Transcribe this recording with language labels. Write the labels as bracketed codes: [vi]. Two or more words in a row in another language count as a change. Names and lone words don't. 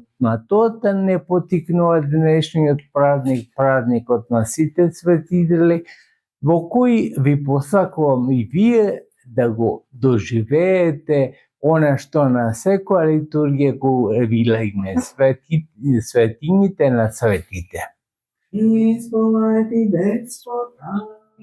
[mk] На тоа не потикнува денешниот празник, празникот на сите светители, во кој ви посакувам и вие да го доживеете она што на секоја литургија го велиме светињите на светите. [en] He is for life, he begs for time.